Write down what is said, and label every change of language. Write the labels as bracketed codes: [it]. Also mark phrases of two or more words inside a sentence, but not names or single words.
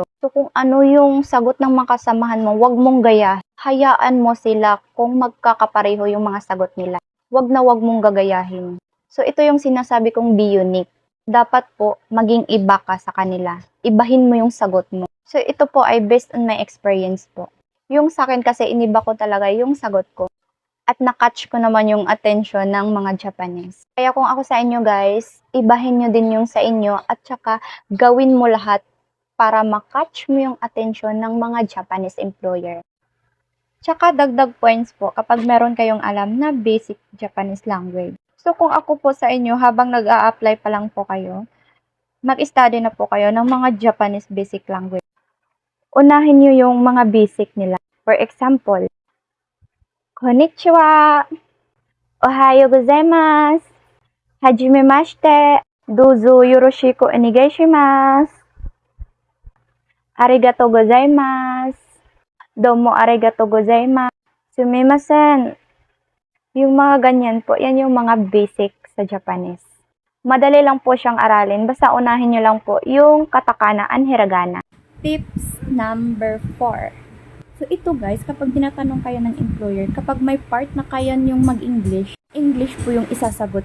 [tl] So kung ano yung sagot ng mga kasamahan mo, wag mong gaya. Hayaan mo sila kung magkakapareho yung mga sagot nila. Wag na wag mong gagayahin. So ito yung sinasabi kong [en] be unique. [tl] Dapat po maging iba ka sa kanila. Ibahin mo yung sagot mo. So ito po ay [en] based on my experience [tl] po. Yung sa akin kasi iniba ko talaga yung sagot ko. At na-catch ko naman yung attention ng mga Japanese. Kaya kung ako sa inyo guys, ibahin nyo din yung sa inyo at saka gawin mo lahat para ma-catch mo yung attention ng mga [en] Japanese employer. [tl] Tsaka dagdag points po kapag meron kayong alam na [en] basic Japanese language. [tl] So kung ako po sa inyo, habang nag-a-apply pa lang po kayo, mag-study na po kayo ng mga [en] Japanese basic language. [tl] Unahin nyo yung mga basic nila. [en] For example, [ja] こんにちは、おはようございます、はじめまして、どうぞよろしくお願いします、ありがとうございます、どうもありがとうございます、すみません. [tl] Yung mga ganyan po, yan yung mga basic sa Japanese. Madali lang po siyang aralin, basta unahin nyo lang po yung [en] katakana and hiragana. Tips number 4. [tl] So ito guys, kapag tinatanong kayo ng employer, kapag may part na kaya niyong mag-English, English po yung isasagot.